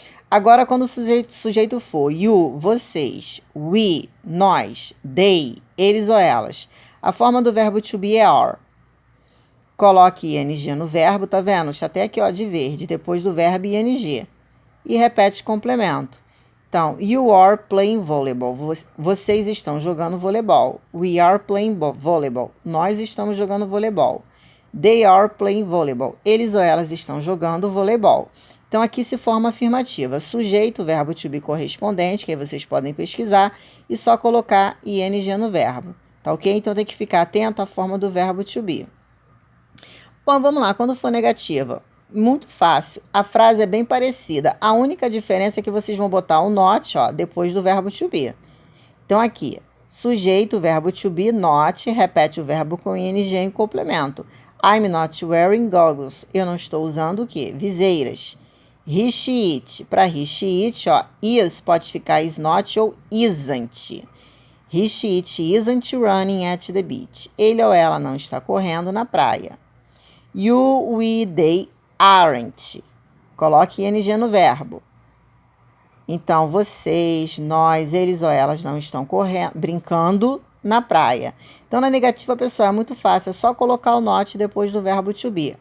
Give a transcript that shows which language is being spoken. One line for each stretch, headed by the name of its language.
Portuguese: Agora, quando o sujeito for you, vocês, we, nós, they, eles ou elas, a forma do verbo to be é are. Coloque ing no verbo, tá vendo? Está até aqui, ó, de verde, depois do verbo ing. E repete complemento.
English: Então, you are playing volleyball.
Portuguese: Vocês estão jogando voleibol.
English: We are playing volleyball.
Portuguese: Nós estamos jogando voleibol.
English: They are playing volleyball.
Portuguese: Eles ou elas estão jogando voleibol. Então, aqui se forma afirmativa. Sujeito, verbo to be correspondente, que aí vocês podem pesquisar, e só colocar ing no verbo. Tá ok? Então, tem que ficar atento à forma do verbo to be. Bom, vamos lá. Quando for negativa, muito fácil. A frase é bem parecida. A única diferença é que vocês vão botar o not, ó, depois do verbo to be. Então, aqui, sujeito, verbo to be, not, repete o verbo com ing em complemento.
English: I'm not wearing goggles.
Portuguese: Eu não estou usando o quê? Viseiras. He, she, it. Para he, she, it, ó, is pode ficar is not ou isn't.
English: He, she, it isn't running at the beach.
Portuguese: Ele ou ela não está correndo na praia.
English: You, we, they aren't.
Portuguese: Coloque ing no verbo. Então, vocês, nós, eles ou elas não estão brincando na praia. Então, na negativa, pessoal, é muito fácil. É só colocar o not depois do verbo to be.